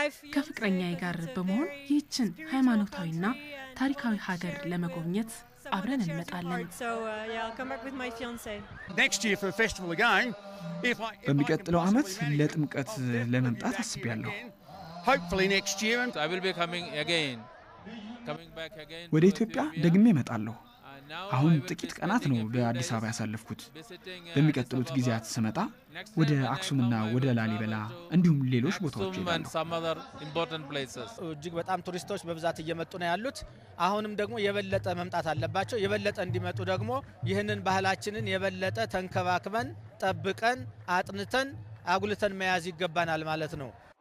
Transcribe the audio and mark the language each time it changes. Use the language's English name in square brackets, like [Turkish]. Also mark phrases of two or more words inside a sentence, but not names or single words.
[Amharic] ከፍቅረኛዬ ጋር በመሆን ይህችን ሃይማኖታዊና ታሪካዊ ሀገር ለመጎብኘት አብረን እንመጣለን። [English] So yeah, I'll come back with my fiancé. Next year for the festival again, በሚቀጥለው ዓመት ለጥምቀት ለመምጣት አስቤያለሁ። hopefully next year I will be coming back again. [Amharic] ወደ ኢትዮጵያ ደግሜ እመጣለሁ። አሁን ጥቂት ቀናት ነው በአዲስ አበባ ያሳለፍኩት። በሚቀጥሉት ጊዜያት ስመጣ ወደ አክሱምና ወደ ላሊበላ እንዲሁም ሌሎች ቦታዎች እሄዳለሁ። እጅግ በጣም ቱሪስቶች በብዛት እየመጡ ነው ያሉት። አሁንም ደግሞ የበለጠ መምጣት አለባቸው። የበለጠ እንዲመጡ ደግሞ ይህንን ባህላችንን የበለጠ ተንከባክበን ጠብቀን አጥንተን አጉልተን መያዝ ይገባናል ማለት ነው።